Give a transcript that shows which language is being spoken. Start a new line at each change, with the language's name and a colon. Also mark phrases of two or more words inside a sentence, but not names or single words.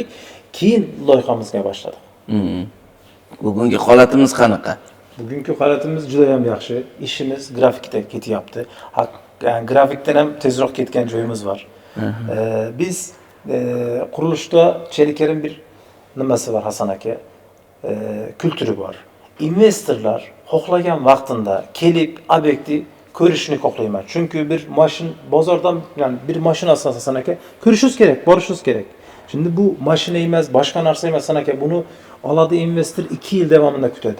Uzbek: Keyin loyihamizga boshladik. Bugungi holatimiz qanaqa? Bugünkü holatimiz juda ham yaxshi. İşimiz grafikda ketyapti. Yani grafikdan ham tezroq ketgan joyimiz var. Biz qurilishda Çeliker'in bir nimasi var Hasan aka.
Turkish: Kültürü var.
Uzbek: Investorlar xohlagan vaqtında kelib obyekti ko'rishni xohlayman. Çünkü bir mashin bozordan yani bir mashin alsanız Hasan aka ko'rishingiz kerak, borishingiz kerak. Şimdi bu mashina emas, boshqa narsa emas Hasan aka. Bunu oladi investor 2 yil davomida kutadi.